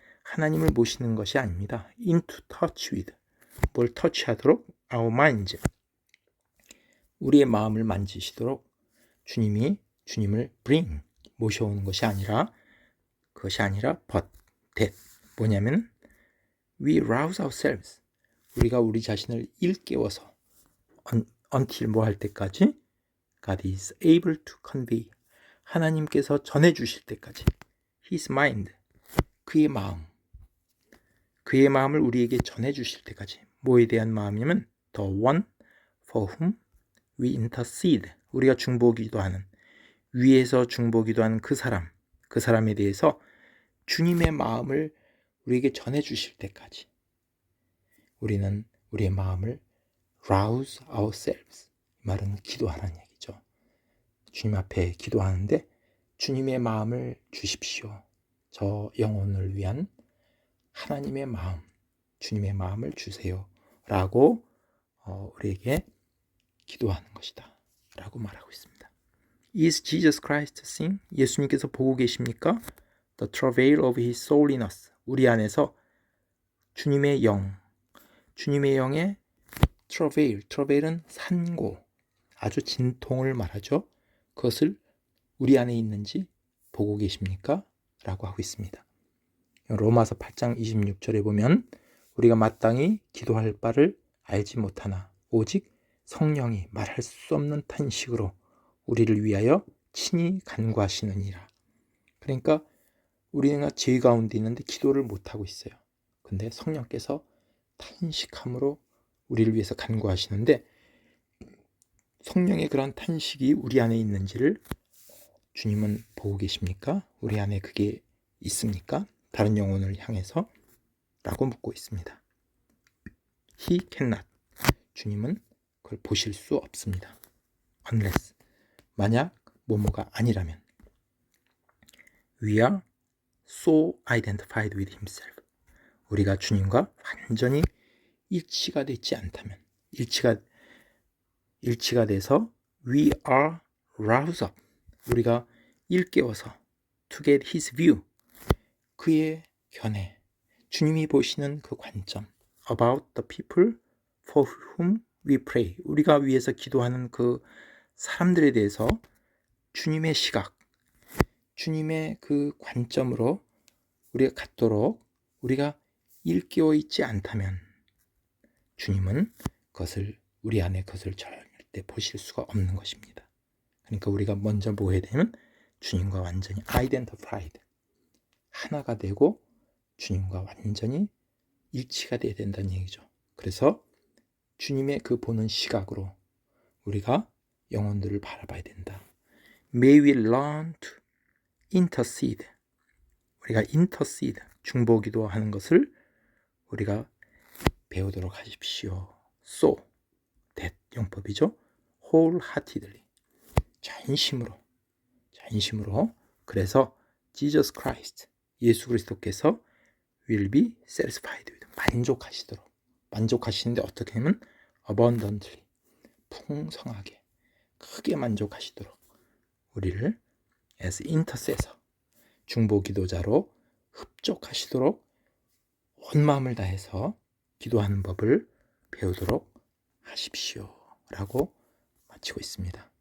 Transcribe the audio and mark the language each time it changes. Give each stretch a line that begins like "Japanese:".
Korean: 하나님을 모시는 것이 아닙니다.
English: Into touch with.
Korean: 뭘 터치하도록?
English: Our minds.
Korean: 우리의 마음을 만지시도록 주님을 bring. 모셔오는 것이 아니라 그것이 아니라
English: but that.
Korean: 뭐냐면
English: we rouse ourselves.
Korean: 우리가 우리 자신을 일깨워서
English: until
Korean: 뭐 할 때까지
English: God is able to convey.
Korean: 하나님께서 전해주실 때까지
English: His mind,
Korean: 그의 마음을 우리에게 전해주실 때까지. 뭐에 대한 마음이냐면
English: the one for whom we intercede.
Korean: 우리가 중보기도하는, 위에서 중보기도하는 그 사람에 대해서 주님의 마음을 우리에게 전해주실 때까지 우리는 우리의 마음을
English: rouse ourselves.
Korean: 이 말은 기도하라는 얘기죠. 주님 앞에 기도하는데 주님의 마음을 주십시오. 저 영혼을 위한 하나님의 마음, 주님의 마음을 주세요 라고 우리에게 기도하는 것이다 라고 말하고 있습니다.
English: Is Jesus Christ seeing?
Korean: 예수님께서 보고 계십니까?
English: The travail of His soul in us.
Korean: 우리 안에서 주님의 영의 travail은 산고, 아주 진통을 말하죠. 그것을 우리 안에 있는지 보고 계십니까? 라고 하고 있습니다. 로마서 8장 26절에 보면 우리가 마땅히 기도할 바를 알지 못하나 오직 성령이 말할 수 없는 탄식으로 우리를 위하여 친히 간구하시느니라. 그러니까 우리가 죄 가운데 있는데 기도를 못하고 있어요. 근데 성령께서 탄식함으로 우리를 위해서 간구하시는데 성령의 그런 탄식이 우리 안에 있는지를 주님은 보고 계십니까? 우리 안에 그게 있습니까? 다른 영혼을 향해서 라고 묻고 있습니다.
English: He cannot.
Korean: 주님은 그걸 보실 수 없습니다.
English: Unless.
Korean: 만약 뭐뭐가 아니라면.
English: We are so identified with himself.
Korean: 우리가 주님과 완전히 일치가 되지 않다면, 일치가 돼서
English: we are roused up.
Korean: 우리가 일깨워서
English: to get his view.
Korean: 그의 견해, 주님이 보시는 그 관점
English: about the people for whom we pray.
Korean: 우리가 위해서 기도하는 그 사람들에 대해서 주님의 시각, 주님의 그 관점으로 우리가 갖도록 우리가 일깨워 있지 않다면 주님은 우리 안에 그것을 절대 보실 수가 없는 것입니다. 그러니까 우리가 먼저 뭐 해야 되면 주님과 완전히 identified, 하나가 되고 주님과 완전히 일치가 돼야 된다는 얘기죠. 그래서 주님의 그 보는 시각으로 우리가 영혼들을 바라봐야 된다.
English: May we learn to intercede.
Korean: 우리가 intercede, 중보기도하는 것을 우리가 배우도록 하십시오.
English: So, that
Korean: 용법이죠.
English: wholeheartedly,
Korean: 전심으로. 그래서 Jesus Christ, 예수 그리스도께서
English: will be satisfied with,
Korean: 만족하시는데 어떻게 하면
English: abundantly,
Korean: 풍성하게, 크게 만족하시도록 우리를
English: as intercessor,
Korean: 중보기도자로 흡족하시도록 온 마음을 다해서 기도하는 법을 배우도록 하십시오 라고 마치고 있습니다.